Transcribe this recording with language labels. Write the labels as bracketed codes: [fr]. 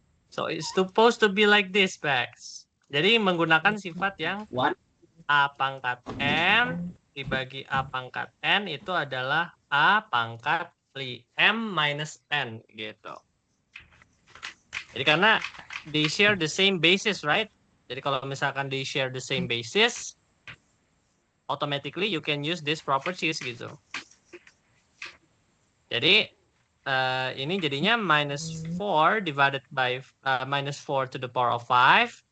[en] So it's supposed to be like this, Bex. [id] Jadi menggunakan sifat yang A pangkat M dibagi A pangkat N itu adalah A pangkat M minus N gitu. Jadi karena [en] they share the same basis, right? [id] Jadi kalau misalkan [en] they share the same basis, automatically you can use this properties gitu. [id] Jadi ini jadinya [en] minus 4 divided by minus 4 to the power of 5.